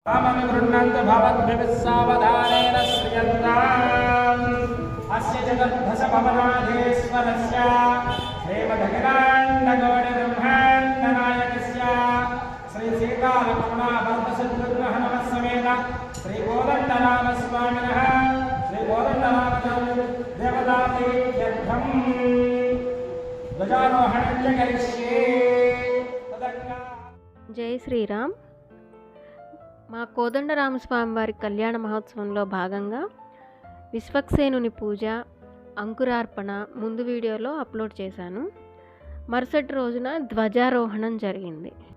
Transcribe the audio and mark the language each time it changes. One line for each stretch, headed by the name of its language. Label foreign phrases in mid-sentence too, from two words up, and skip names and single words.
Sanskrit: गृह्णन्तु भवद्भिस्सावधानेन श्रियन्ताम् अस्य चतुर्दशभवनाधीश्वरस्य श्रीमदखिलाण्डकोटिब्रह्माण्डनायकस्य श्रीसीतालक्ष्मणाभरतशत्रुघ्नहनुमत्समेत श्रीकोदण्डरामस्वामिनः देवताप्रीत्यर्थम् ध्वजारोहणं च करिष्ये।
Telugu: జై శ్రీరామ్. మా కోదండరామస్వామి వారి కళ్యాణ మహోత్సవంలో భాగంగా విశ్వక్సేనుని పూజ, అంకురార్పణ ముందు వీడియోలో అప్లోడ్ చేశాను. మరుసటి రోజున ధ్వజారోహణం జరిగింది.